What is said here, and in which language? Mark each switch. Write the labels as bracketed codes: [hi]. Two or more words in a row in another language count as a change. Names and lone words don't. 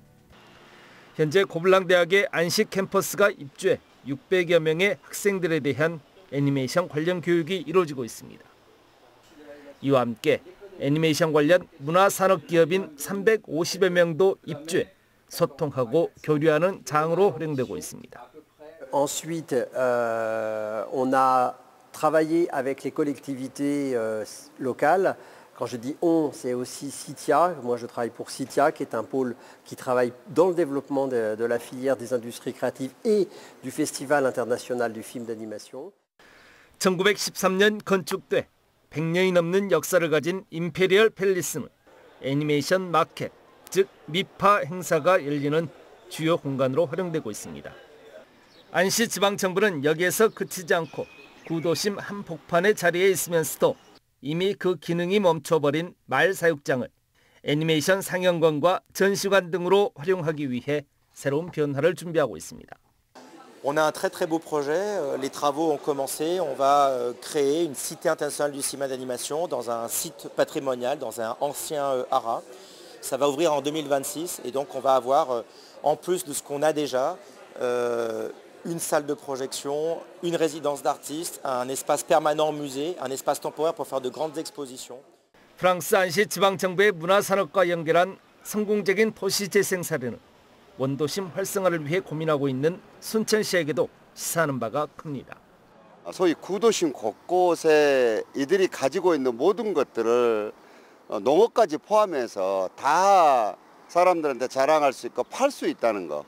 [ko] 현재 고블랑대학의 안시 캠퍼스가 입주해 600여 명의 학생들에 대한 애니메이션 관련 교육이 이루어지고 있습니다. 이와 함께 애니메이션 관련 문화산업기업인 350여 명도 입주해 소통하고 교류하는 장으로 활용되고 있습니다. [fr] Ensuite, on a travaillé avec les collectivités locales. Quand je dis on, c'est aussi CITIA. Moi, je travaille pour CITIA, qui est un pôle qui travaille dans le développement de la filière des industries créatives et du Festival international du film d'animation. [ko] 1913년 건축돼 100년이 넘는 역사를 가진 임페리얼 팰리스는 애니메이션 마켓, 즉 미파 행사가 열리는 주요 공간으로 활용되고 있습니다. 안시지방정부는 여기에서 그치지 않고 구도심 한복판의 자리에 있으면서도 이미 그 기능이 멈춰버린 말사육장을 애니메이션 상영관과 전시관 등으로 활용하기 위해 새로운 변화를 준비하고 있습니다. [fr] On a un très beau projet, les travaux ont commencé, on va créer une cité internationale du cinéma d'animation dans un site patrimonial, dans un ancien haras. Ça va ouvrir en 2026 et donc on va avoir, en plus de ce qu'on a déjà, une salle de projection, une résidence d'artistes, un espace permanent musée, un espace temporaire pour faire de grandes expositions. [ko] 프랑스 안시 지방정부의 문화산업과 연결한 성공적인 도시재생 사례는 원도심 활성화를 위해 고민하고 있는 순천시에게도 시사하는 바가 큽니다. 소위 구도심 곳곳에 이들이 가지고 있는 모든 것들을 농업까지 포함해서 다 사람들한테 자랑할 수 있고 팔 수 있다는 거.